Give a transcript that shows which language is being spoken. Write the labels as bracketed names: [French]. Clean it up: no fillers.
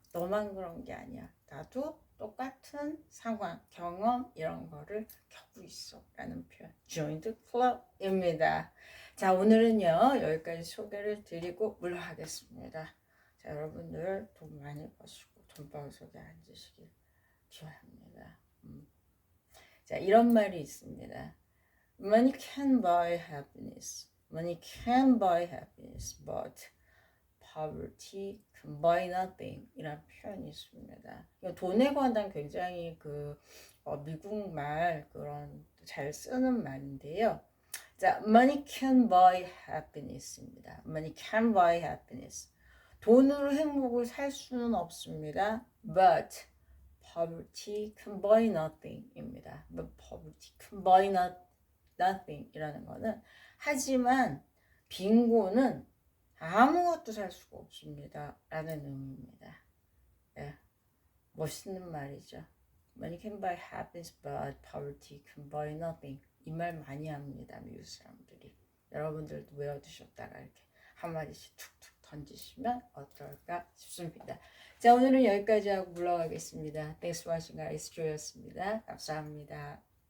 [Korean] 너만 그런 게 아니야. 나도 똑같은 상황, 경험 이런 거를 겪고 있어 라는 표현 join the club입니다. 자, 오늘은요 여기까지 소개를 드리고 물러가겠습니다. 자, 여러분들 돈 많이 버시고 돈방석에 앉으시길 기원합니다. 자, 이런 말이 있습니다. [English] Money can buy happiness. Money can buy happiness, but poverty can buy nothing [Korean] 이란 표현이 있습니다. 돈에 관한 굉장히 미국 말 그런 잘 쓰는 말인데요. [English] 자, money can buy happiness입니다. money can buy happiness. [Korean] 돈으로 행복을 살 수는 없습니다. [English] But poverty can buy nothing입니다. But poverty can buy nothing [Korean] 이라는 거는 하지만 빈곤은 아무것도 살 수가 없습니다. 라는 의미입니다. 예, 멋있는 말이죠. [English] Money can buy happiness, but poverty can buy nothing. [Korean] 이 말 많이 합니다. 미국 사람들이. 여러분들도 외워두셨다가 이렇게 한마디씩 툭툭 던지시면 어떨까 싶습니다. 자, 오늘은 여기까지 하고 물러가겠습니다. [English] Thanks for watching, guys. [Korean] 조였습니다. 감사합니다.